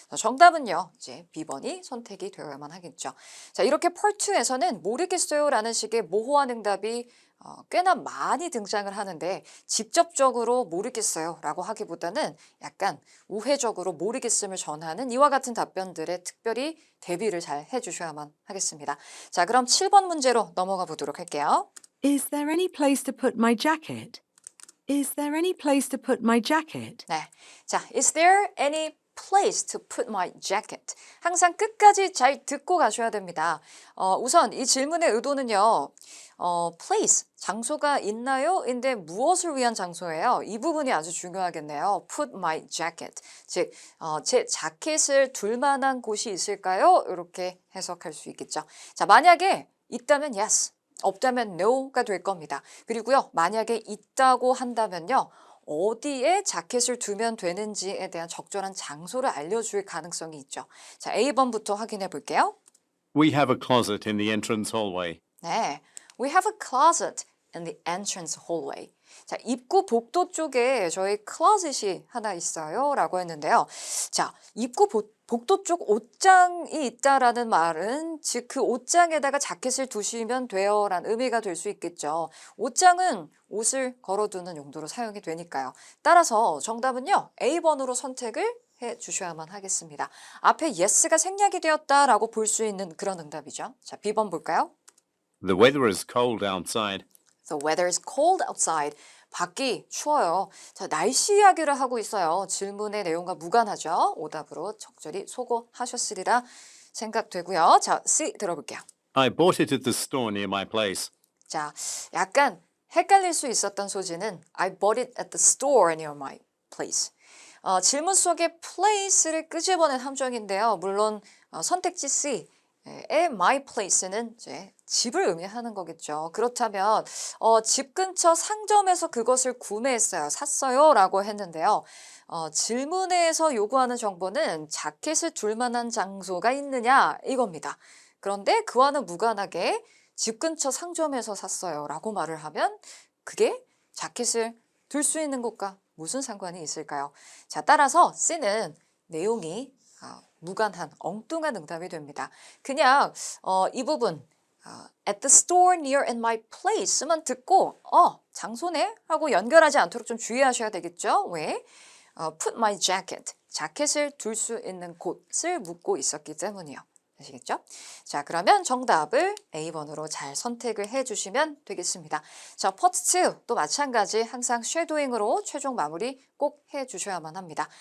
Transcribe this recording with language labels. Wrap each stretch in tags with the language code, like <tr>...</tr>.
<ko>정답은요, 이제 B번이 선택이 되어야만 하겠죠. 자, 이렇게 Part 2에서는 모르겠어요 라는 식의 모호한 응답이 꽤나 많이 등장을 하는데 직접적으로 모르겠어요 라고 하기보다는 약간 우회적으로 모르겠음을 전하는 이와 같은 답변들에 특별히 대비를 잘 해주셔야만 하겠습니다. 자, 그럼 7번 문제로 넘어가 보도록 할게요.</ko> <en>Is there any place to put my jacket? Is there any place to put my jacket?</en> <ko>네, 자,</ko> <en>is there any place to put my jacket?</en> <ko>항상 끝까지 잘 듣고 가셔야 됩니다. 우선 이 질문의 의도는요. place, 장소가 있나요? 인데 무엇을 위한 장소예요? 이 부분이 아주 중요하겠네요.</ko> <en>put my jacket,</en> <ko>즉 제 자켓을 둘 만한 곳이 있을까요? 이렇게 해석할 수 있겠죠. 자, 만약에 있다면 yes, 없다면 no가 될 겁니다. 그리고요, 만약에 있다고 한다면요. 어디에 자켓을 두면 되는지에 대한 적절한 장소를 알려줄 가능성이 있죠. 자, A번부터 확인해 볼게요.</ko> <en>We have a closet in the entrance hallway. 네, we have a closet in the entrance hallway.</en> <ko>자, 입구 복도 쪽에 저희 클로젯이 하나 있어요 라고 했는데요. 자, 입구 복도 쪽 옷장이 있다라는 말은 즉 그 옷장에다가 자켓을 두시면 돼요 라는 의미가 될 수 있겠죠. 옷장은 옷을 걸어두는 용도로 사용이 되니까요. 따라서 정답은요. A번으로 선택을 해 주셔야만 하겠습니다. 앞에 yes가 생략이 되었다라고 볼 수 있는 그런 응답이죠. 자, B번 볼까요?</ko> <en>The weather is cold outside. The weather is cold outside.</en> <ko>밖이 추워요. 자, 날씨 이야기를 하고 있어요. 질문의 내용과 무관하죠. 오답으로 적절히 소거하셨으리라 생각되고요. 자, C 들어볼게요.</ko> <en>I bought it at the store near my place.</en> <ko>자, 약간 헷갈릴 수 있었던 소지는</ko> <en>I bought it at the store near my place.</en> <ko>질문 속에 place를 끄집어낸 함정인데요. 물론 선택지 C의 my place는 이제 집을 의미하는 거겠죠. 그렇다면 집 근처 상점에서 그것을 구매했어요. 샀어요. 라고 했는데요. 질문에서 요구하는 정보는 자켓을 둘 만한 장소가 있느냐 이겁니다. 그런데 그와는 무관하게 집 근처 상점에서 샀어요. 라고 말을 하면 그게 자켓을 둘 수 있는 곳과 무슨 상관이 있을까요? 자, 따라서 C는 내용이 무관한 엉뚱한 응답이 됩니다. 그냥 이 부분</ko> <en>at the store near in my place</en> <ko>만 듣고 장소네? 하고 연결하지 않도록 좀 주의하셔야 되겠죠. 왜?</ko> <en>put my jacket,</en> <ko>자켓을 둘 수 있는 곳을 묻고 있었기 때문이요. 아시겠죠? 자, 그러면 정답을 A번으로 잘 선택을 해주시면 되겠습니다. 자, 파트 2 또 마찬가지 항상 쉐도잉으로 최종 마무리 꼭 해주셔야만 합니다.</ko>